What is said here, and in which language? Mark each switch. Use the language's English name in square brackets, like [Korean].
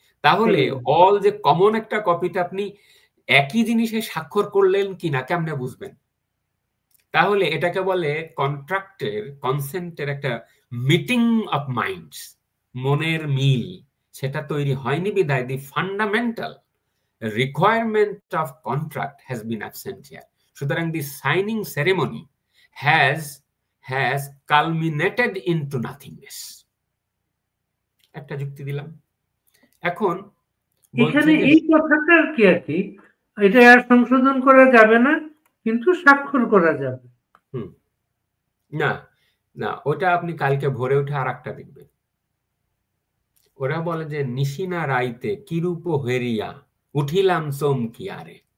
[Bangla] তাহলে অল যে কমন একটা কপিতে আপনি একই জিনিসে স্বাক্ষর করলেন কিনা কেমনে বুঝবেন? তাহলে এটাকে বলে কন্ট্রাক্টের, কনসেন্টের একটা মিটিং অফ মাইন্ডস, মনের মিল, সেটা তৈরি হয়নি বিধায় [English] The fundamental requirement of contract has been absent here. [Bangla] সুতরাং [English] the signing ceremony has culminated into nothingness. [Bangla] একটা যুক্তি দিলাম। এখন এখানে এই কথাটা কি আর কি, এটা আর সংশোধন করা যাবে না, কিন্তু স্বাক্ষর করা যাবে। না না, ওটা আপনি কালকে ভোরে উঠে আর একটা দেখবেন। ওরা বলে যে নিশিনা রাইতে কিরূপ হেরিয়া উঠিলাম চমকিয়ারে।